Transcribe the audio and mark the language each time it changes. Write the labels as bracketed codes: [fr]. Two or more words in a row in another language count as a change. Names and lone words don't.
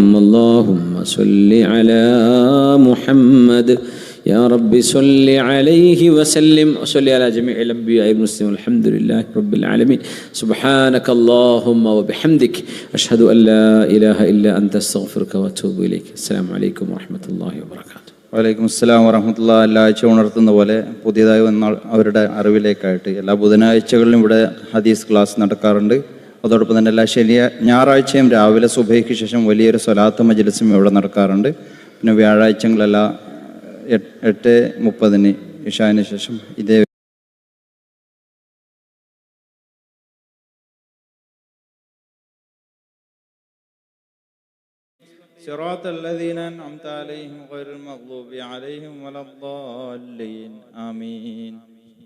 [ar] اللهم صل على محمد يا رب صل عليه وسلم وصل على جميع الأنبياء والمرسلين والحمد لله رب العالمين. سبحانك اللهم وبحمدك أشهد أن لا إله إلا أنت أستغفرك وأتوب إليك. السلام عليكم ورحمة الله وبركاته. وعليكم السلام ورحمة الله. [ml] എല്ലാ ആഴ്ച ഉണർത്തുന്ന പോലെ പുതിയതായി വന്ന അവരുടെ അറിവിലേക്കായിട്ട് എല്ലാ ബുധനാഴ്ചകളിലും ഇവിടെ ഹദീസ് ക്ലാസ് നടക്കാറുണ്ട്. അതോടൊപ്പം തന്നെ എല്ലാ ഞായറാഴ്ചയും രാവിലെ സുബഹിക്ക് ശേഷം വലിയൊരു സ്വലാത്ത് മജ്ലിസും ഇവിടെ നടക്കാറുണ്ട്. പിന്നെ വ്യാഴാഴ്ചകളെല്ലാം 8:30 ഇശാന് ശേഷം ഇതേ [ar] صراط الذين أنعمت عليهم غير المغضوب عليهم ولا الضالين آمين.